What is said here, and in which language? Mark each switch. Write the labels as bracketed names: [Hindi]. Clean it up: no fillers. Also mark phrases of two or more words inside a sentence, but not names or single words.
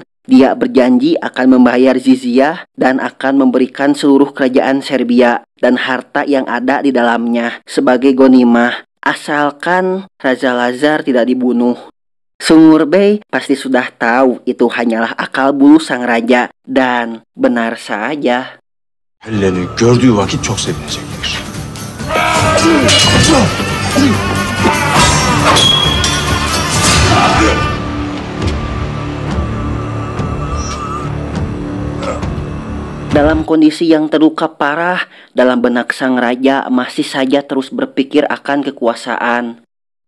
[Indonesian] Dia berjanji akan membayar jizyah dan akan memberikan seluruh kerajaan Serbia dan harta yang ada di dalamnya sebagai gonimah, asalkan Raja Lazar tidak dibunuh. Sungurbay pasti sudah tahu itu hanyalah akal bulu sang raja, dan benar saja. [Turkish] Hellen'i gördüğü vakit çok sevinecektir. [Indonesian] Dalam kondisi yang terluka parah, dalam benak sang raja masih saja terus berpikir akan kekuasaan.